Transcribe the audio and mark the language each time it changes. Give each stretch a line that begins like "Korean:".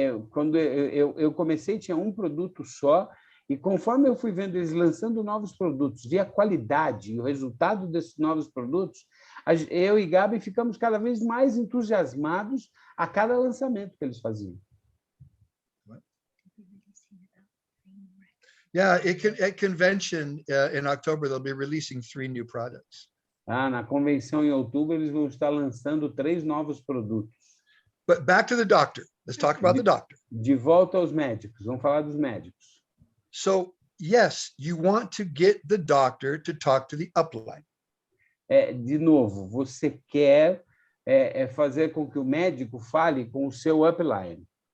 Portuguese: Quando eu comecei, tinha um produto só, e conforme eu fui vendo eles lançando novos produtos, vi a qualidade e o resultado desses novos produtos, eu e Gabi ficamos cada vez mais entusiasmados a cada lançamento que eles faziam.
English: Yeah, at convention in October, they'll be releasing 3 new products.
Portuguese: Na convenção em outubro, eles vão estar lançando 3 novos produtos.
English: But back to the doctor. Let's talk about the doctor.
Portuguese: De volta aos médicos. Vamos falar dos médicos.
English: So, yes, you want to get the doctor to talk to the upline.
Portuguese: De novo, você quer fazer com que o médico fale com o seu upline.